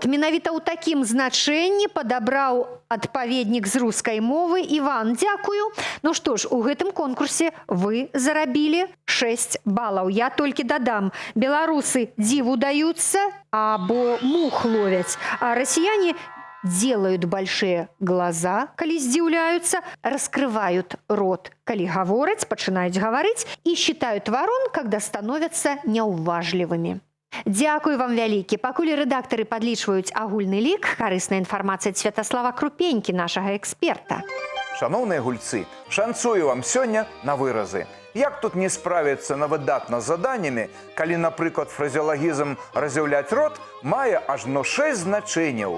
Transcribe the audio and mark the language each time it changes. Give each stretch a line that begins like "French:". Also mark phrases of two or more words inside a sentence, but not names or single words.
Belarusian: Менавіта ў такім значэнні падабраў адпаведнік з рускай мовы. Іван, дзякую. Ну што ж, у гэтым конкурсе вы зарабілі 6 балаў. Я толькі дадам. Беларусы дзіву даюцца або мух ловяць, а расіяне
Russian: делают большие глаза,
Belarusian: калі здзіўляюцца,
Russian: раскрывают рот,
Belarusian: калі гавораць, пачынаюць гаварыць і
Russian: считают ворон, когда становятся
Belarusian: няўважлівымі. Дзякую вам вялікі. Пакуль рэдактары падлічваюць агульны лік, карысная інфармацыя ад Святаслава Крупенькі, нашага эксперта. Шановныя гульцы, шанцую вам сёння на выразы. Як тут не справіцца на выдатна з заданнямі, калі, напрыклад, фразеалагізм «разяўляць рот» мае ажно 6 значэнняў.